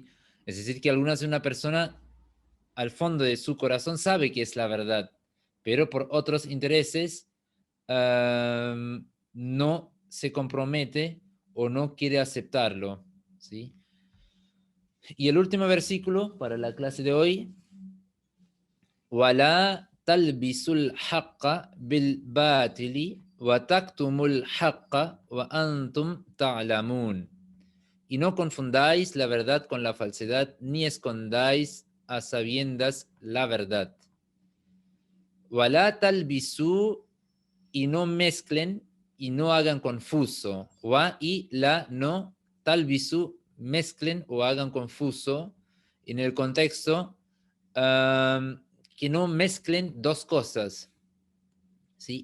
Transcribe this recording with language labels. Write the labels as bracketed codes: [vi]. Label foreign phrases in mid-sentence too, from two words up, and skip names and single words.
[es] Es decir, que algunas de una persona al fondo de su corazón sabe que es la verdad, pero por otros intereses no se compromete o no quiere aceptarlo, ¿sí? Y el último versículo para la clase de hoy, [ar] وَلَا تَلْبِسُوا الْحَقَّ بِالْبَاطِلِ وَتَكْتُمُوا الْحَقَّ وَأَنْتُمْ تَعْلَمُونَ. [es] Y no confundáis la verdad con la falsedad, ni escondáis a sabiendas la verdad. [ar] وَلَا تَلْبِسُوا, [es] y no mezclen y no hagan confuso. Wa y la no talbisu, mezclen o hagan confuso en el contexto que no mezclen dos cosas. ¿Sí?